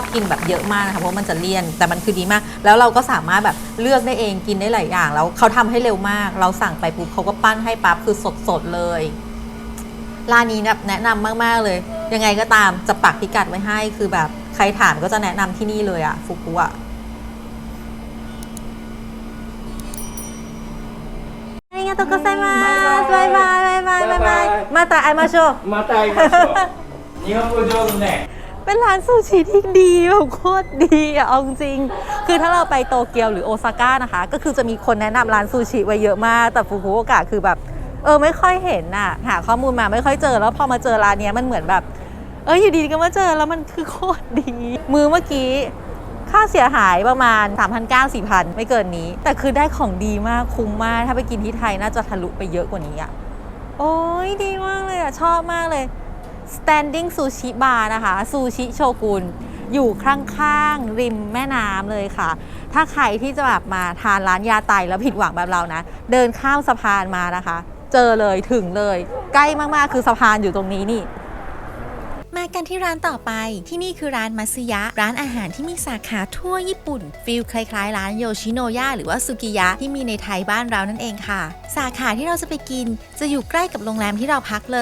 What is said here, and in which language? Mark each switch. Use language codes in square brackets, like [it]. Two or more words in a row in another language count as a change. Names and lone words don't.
[th] กินแบบเยอะมากนะคะเพราะมันจะเลี่ยนแต่มันคือดีมากแล้วเราก็สามารถแบบเลือกได้เองกินได้หลายอย่างแล้วเขาทำให้เร็วมากเราสั่งไปปุ๊บเขาก็ปั้นให้ปั๊บคือสดเลยร้านนี้แบบแนะนำมากๆเลยยังไงก็ตามจะปักพิกัดไว้ให้คือแบบใครถามก็จะแนะนำที่นี่เลยอะฟุกุอะ [ja] ありがとうございます。バイバイまた会いましょう。また会いましょう日本語上手ね [th] เป็นร้านซูชิที่ดีแบบโคตรดีอะเอาจริงคือถ้าเราไปโตเกียวหรือโอซาก้านะคะก็คือจะมีคนแนะนำร้านซูชิไว้เยอะมากแต่ฟุ กุโอกะคือแบบไม่ค่อยเห็นน่ะหาข้อมูลมาไม่ค่อยเจอแล้วพอมาเจอร้านนี้มันเหมือนแบบอยู่ดีๆก็มาเจอแล้วมันคือโคตรดีมือเมื่อกี้ค่าเสียหายประมาณ 3,900-4,000 ไม่เกินนี้ แต่คือได้ของดีมากคุ้มมากถ้าไปกินที่ไทยน่าจะทะลุไปเยอะกว่านี้อะโอ้ยดีมากเลยอะชอบมากเลย [en] standing sushi bar [th] นะคะซูชิโชกุนอยู่ข้างๆริมแม่น้ำเลยค่ะ ถ้าใครที่จะแบบมาทานร้านยาไตแล้วผิดหวังแบบเรานะ เดินข้ามสะพานมานะคะ เจอเลยถึงเลยใกล้มากๆคือสะพานอยู่ตรงนี้นี่ มากันที่ร้านต่อไปที่นี่คือร้านมัตสึยะร้านอาหารที่มีสาขาทั่วญี่ปุ่นฟีลคล้ายๆร้านโยชิโนยะหรือว่าซุกิยะที่มีในไทยบ้านเรานั่นเองค่ะสาขาที่เราจะไปกินจะอยู่ใกล้กับโรงแรมที่เราพักเลย